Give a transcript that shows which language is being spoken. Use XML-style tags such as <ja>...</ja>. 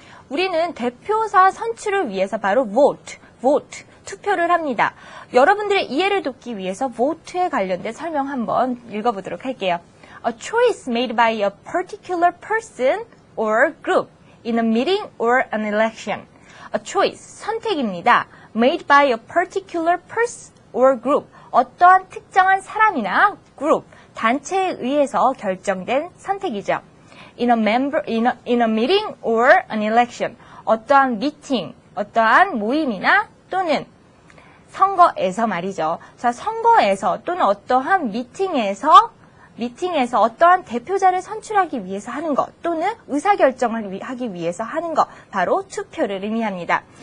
<ko>우리는 대표자 선출을 위해서 바로 vote, 투표를 합니다. 여러분들의 이해를 돕기 위해서 vote에 관련된 설명 한번 읽어보도록 할게요.</ko> <en>A choice made by a particular person or group in a meeting or an election. A choice,</en> <ko>선택입니다.</ko> <en>Made by a particular person or group.</en> <ko>어떠한 특정한 사람이나 그룹, 단체에 의해서 결정된 선택이죠.</ko> <en>In a meeting or an election.</en> <ko>어떠한 미팅, 어떠한 모임이나 또는 선거에서 말이죠. 자, 선거에서 또는 어떠한 미팅에서 어떠한 대표자를 선출하기 위해서 하는 것 또는 의사결정을 하기 위해서 하는 것, 바로 투표를 의미합니다.</ko>